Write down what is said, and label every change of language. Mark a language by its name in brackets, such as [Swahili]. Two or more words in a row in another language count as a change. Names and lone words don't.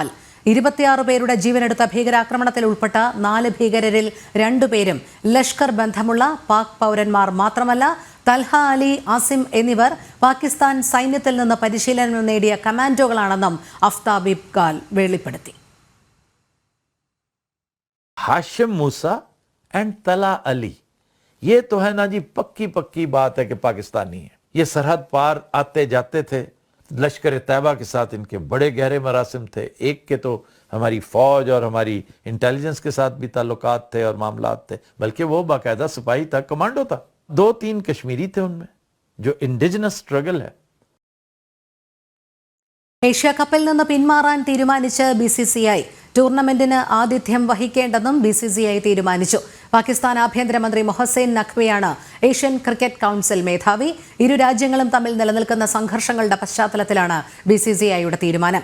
[Malayalam] 26 പേരുടെ ജീവനെടുത്ത ഭീകരാക്രമണത്തിൽ ഉൾപ്പെട്ട 4 ഭീകരരിൽ 2 പേരും ലഷ്കർ ബന്ധമുള്ള പാക് പൗരന്മാർ മാത്രമല്ല, തൽഹ അലി, ആസിം എന്നിവർ പാകിസ്ഥാൻ സൈന്യത്തിൽ നിന്ന് പരിശീലനം നേടിയ കമാൻഡോകളാണെന്നും അഫ്താബ് ഇക്ബാൽ വെളിപ്പെടുത്തി. [Urdu] ہاشم موسیٰ اینڈ طلحہ علی، یہ تو ہے نا جی پکی بات ہے کہ پاکستانی ہے. یہ سرحد پار آتے جاتے تھے. لشکر طیبہ کے ساتھ ان کے بڑے گہرے مراسم تھے. ایک کے تو ہماری فوج اور ہماری انٹیلیجنس کے ساتھ بھی تعلقات تھے اور معاملات تھے، بلکہ وہ باقاعدہ سپاہی تھا، کمانڈو تھا. 2-3 کشمیری تھے ان میں، جو [English] indigenous struggle [Urdu] है. [Malayalam] ഏഷ്യ കപ്പിൽ നിന്ന് പിന്മാറാൻ തീരുമാനിച്ച് BCCI. ടൂർണമെന്റിന് ആതിഥ്യം വഹിക്കേണ്ടെന്നും BCCI തീരുമാനിച്ചു. പാകിസ്ഥാൻ ആഭ്യന്തരമന്ത്രി മൊഹസൈൻ നഖ്വിയാണ് ഏഷ്യൻ ക്രിക്കറ്റ് കൗൺസിൽ മേധാവി. ഇരു രാജ്യങ്ങളും തമ്മിൽ നിലനിൽക്കുന്ന സംഘർഷങ്ങളുടെ പശ്ചാത്തലത്തിലാണ് BCCIയുടെ തീരുമാനം.